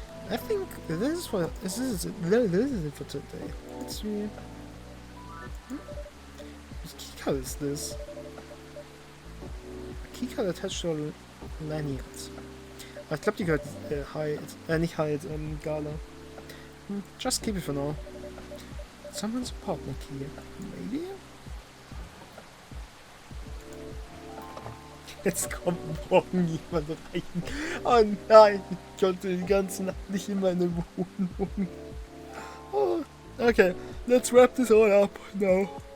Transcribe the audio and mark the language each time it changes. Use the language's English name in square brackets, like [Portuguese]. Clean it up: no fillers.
[English] I think this is it for today. Let's see. Which keycard is this? A keycard attached to a lanyard. [German] Aber ich glaube, die gehört nicht Hyatt, Gala. [English] Just keep it for now. Someone's apartment key. Maybe? [German] Jetzt kommt morgen jemand rein. Oh nein, ich konnte die ganze Nacht nicht in meine Wohnung. [English] Oh, okay, let's wrap this all up now.